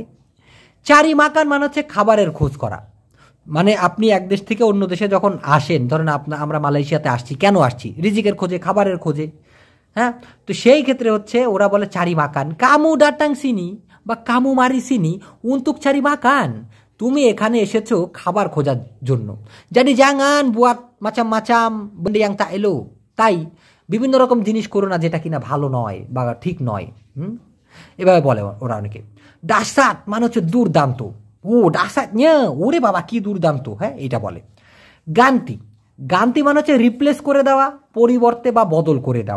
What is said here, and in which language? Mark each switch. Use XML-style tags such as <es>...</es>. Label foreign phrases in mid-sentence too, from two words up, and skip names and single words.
<ms>cari makan</ms> <bn>মানে হচ্ছে খাবারের খোঁজ করা, মানে আপনি এক দেশ থেকে অন্য দেশে যখন আসেন, ধরেন আমরা মালয়েশিয়াতে আসছি, কেন আসছি? রিজিকের খোঁজে, খাবারের খোঁজে, হ্যাঁ, তো সেই ক্ষেত্রে হচ্ছে ওরা বলে</bn> <ms>cari makan, kamu datang sini</ms> <bn>বা</bn> <ms>kamu mari sini untuk cari makan,</ms> <bn>তুমি এখানে এসেছো খাবার খোঁজার জন্য,</bn> <ms>jadi jangan buat macam-macam benda yang tak elok,</ms> <bn>তাই বিভিন্ন রকম জিনিস করো না যেটা কিনা ভালো নয় বা ঠিক নয়, এভাবে বলে ওরা অনেকে। ডাসাত মানে হচ্ছে দুর্দান্ত, ও ডাসাত নিয়ে ওরে বাবা কি দুর্দান্ত, হ্যাঁ এটা বলে। গান্তি, গান্তি মানে হচ্ছে রিপ্লেস করে দেওয়া, পরিবর্তে বা বদল করে দেওয়া।</bn>